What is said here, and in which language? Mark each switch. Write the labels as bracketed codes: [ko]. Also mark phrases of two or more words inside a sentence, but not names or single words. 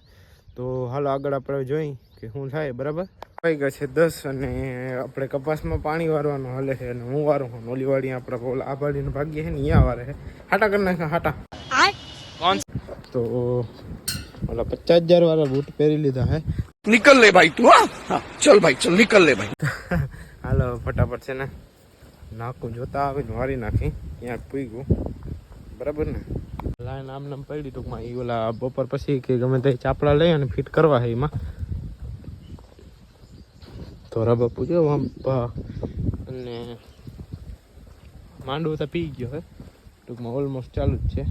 [gu] તો હાલો આગળ આપણે જોઈ કે શું થાય. બરાબર થઈ ગયા છે 10 અને આપણે કપાસમાં પાણી વારવાનું હાલે છે અને હું વારું છું. ઓલી વાળી આપણે આ વાળીનું ભાગ્ય છે ને અહીંયા વારે છે. હાટા કરી નાખે હાટા. તો ઓલા 50,000 વાળા બૂટ પહેરી લીધા હે. [hi] निकल ले भाई तू, हाँ चल भाई चल निकल ले भाई. [gu] હાલો ફટાફટ છે ને નાખું જોતા આવીને વારી નાખી ત્યાં પૂઈ ગયું. બરાબર ને લાઈન આમ નામ પડી ટૂંકમાં એ ઓલા બપોર પછી કે ગમે તે ચાપડા લઈ અને ફિટ કરવા છે એમાં. ધોરા બાપુ જો આમ અને માંડવું તો પી ગયો હે ટૂંકમાં ઓલમોસ્ટ ચાલુ જ છે.